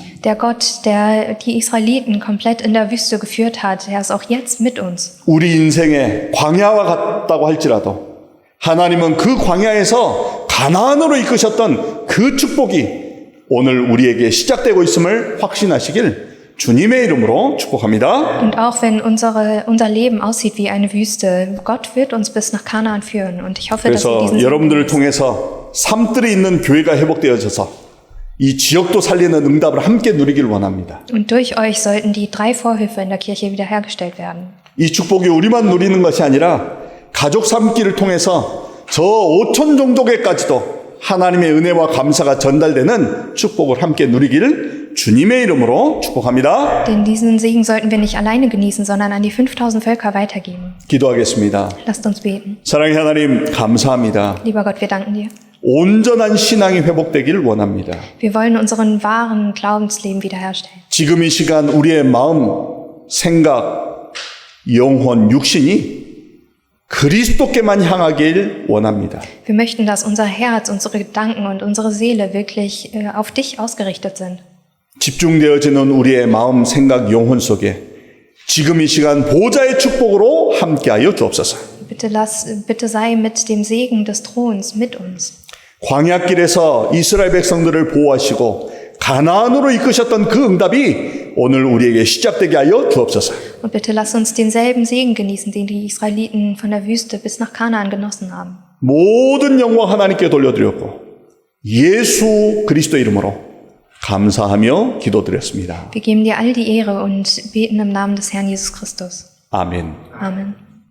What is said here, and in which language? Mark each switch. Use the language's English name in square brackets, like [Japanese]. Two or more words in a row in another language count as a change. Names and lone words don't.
[German] Der Gott, der die Israeliten komplett in der Wüste geführt hat, der ist auch jetzt mit uns. [Korean] 우리 인생에 광야와 같다고 할지라도 하나님은 그 광야에서 가나안으로 이끄셨던 그 축복이 오늘 우리에게 시작되고 있음을 확신하시길 주님의 이름으로 축복합니다. [German] Und auch wenn unser Leben aussieht wie eine Wüste, Gott wird uns bis nach Kanaan führen. Und ich hoffe, dass wir [Korean] 그래서 [German] diesen [Korean] 여러분들을 통해서 삶들이 있는 교회가 회복되어져서 이 지역도 살리는 응답을 함께 누리길 원합니다. [German] Und durch euch sollten die 3 Vorhöfe in der Kirche wiederhergestellt werden. [Korean] 이 축복이 우리만 누리는 것이 아니라 가족 삶기를 통해서 저 5천 종족에까지도 하나님의 은혜와 감사가 전달되는 축복을 함께 누리기를 주님의 이름으로 축복합니다. [German] Denn diesen Segen sollten wir nicht alleine genießen, sondern an die 5000 Völker weitergeben. [Korean] 기도하겠습니다. [German] Lasst uns beten. [Korean] 사랑의 하나님 감사합니다. [German] Lieber Gott, wir danken dir. [Korean] 온전한 신앙이 회복되기를 원합니다. [German] Wir wollen unseren wahren Glaubensleben wiederherstellen. [Korean] 지금 이 시간 우리의 마음, 생각, 영혼, 육신이 그리스도께만 향하길 원합니다. [German] Wir möchten, dass unser Herz, unsere Gedanken und unsere Seele wirklich auf dich ausgerichtet sind. [Korean] 집중되어지는 우리의 마음, 생각, 영혼 속에 지금 이 시간 보좌의 축복으로 함께하여 주옵소서. [German] Bitte sei mit dem Segen des Throns mit uns. [Korean] 광야길에서 이스라엘 백성들을 보호하시고 가나안으로 이끄셨던 그 응답이 오늘 우리에게 시작되게 하여 주옵소서. [German] Und bitte lass uns denselben Segen genießen, den die Israeliten von der Wüste bis nach Kanaan genossen haben. [Korean] 모든 영광 하나님께 돌려드렸고 예수 그리스도 이름으로 감사하며 기도드렸습니다. [German] Wir geben dir all die Ehre und beten im Namen des Herrn Jesus Christus. [Korean] 아멘. [German] Amen.